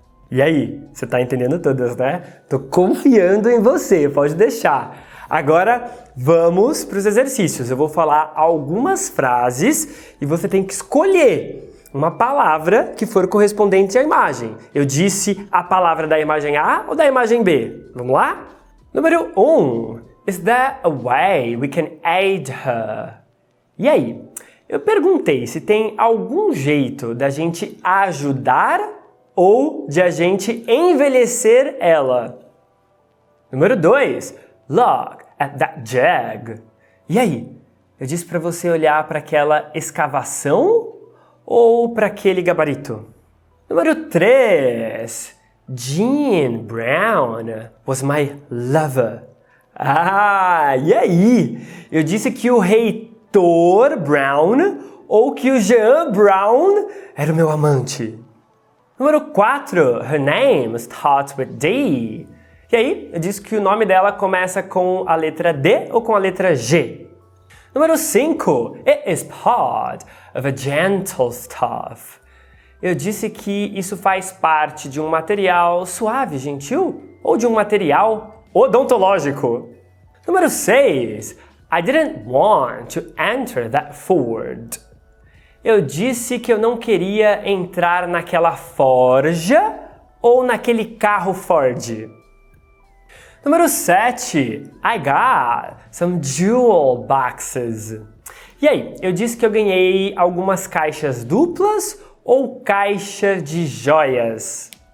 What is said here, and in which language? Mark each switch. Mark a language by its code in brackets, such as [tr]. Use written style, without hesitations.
[pt] E aí, você tá entendendo todas, né? Tô confiando em você, pode deixar. Agora, vamos para os exercícios. Eu vou falar algumas frases e você tem que escolher uma palavra que for correspondente à imagem. Eu disse a palavra da imagem A ou da imagem B? Vamos lá? Número 1. [en] Is there a way we can aid her? [pt] E aí? Eu perguntei se tem algum jeito da gente ajudar ou de a gente envelhecer ela. Número 2. [en] Look at that jug. [pt] E aí? Eu disse para você olhar para aquela escavação ou para aquele gabarito? Número 3. [en] Jean Brown was my lover. [pt] Ah, e aí? Eu disse que o reitor Brown ou que o Jean Brown era o meu amante. Número 4. [en] Her name starts with D. [pt] E aí? Eu disse que o nome dela começa com a letra D ou com a letra G. Número 5. [en] It is part of a gentle stuff. [pt] Eu disse que isso faz parte de um material suave, gentil, ou de um material odontológico. Número 6. [en] I didn't want to enter that Ford. [pt] Eu disse que eu não queria entrar naquela forja ou naquele carro Ford. Número 7. [en] I got some jewel boxes. [pt] E aí, eu disse que eu ganhei algumas caixas duplas ou caixa de joias?